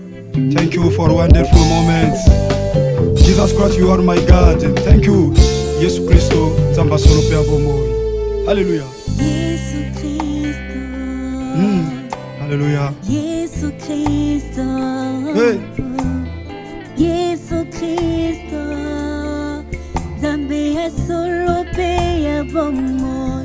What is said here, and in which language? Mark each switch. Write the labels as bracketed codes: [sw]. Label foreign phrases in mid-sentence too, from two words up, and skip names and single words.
[en] Thank you for wonderful moments. Jesus Christ, you are my God. Thank you. [ewo] Yesu Kristo, Zamba solo pe abomoy. Alléluia. Yesu Kristo. Alléluia. Yesu Kristo. Hey. Yesu Kristo. Zambe ya solo pe abomoy.